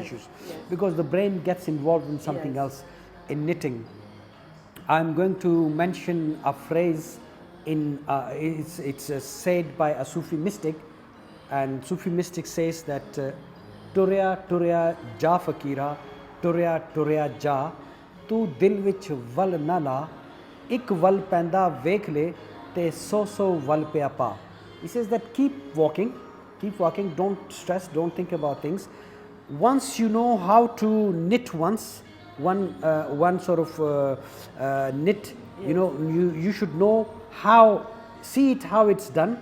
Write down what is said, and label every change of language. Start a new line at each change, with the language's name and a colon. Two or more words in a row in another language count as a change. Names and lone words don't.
English: issues, yes. because the brain gets involved in something Yes. else. In knitting, I'm going to mention a phrase in it's said by a Sufi mystic, and Sufi mystic says that
Punjabi: ਤੁਰਿਆ ਤੁਰਿਆ ਜਾ ਫ਼ਕੀਰਾ, ਤੁਰਿਆ ਤੁਰਿਆ ਜਾ, ਤੂ ਦਿਲ ਵਿਚ ਵਲ ਨਾ ਲਾ, ਇਕ ਵਲ ਪੈਂਦਾ ਵੇਖ ਲੈ, ਤੇ ਸੌ ਵਲ ਪੈ ਆਪੇ.
English: He says that keep walking, don't stress, don't think about things. Once you know how to knit one sort of knit, you know, you should know how, see it how it's done.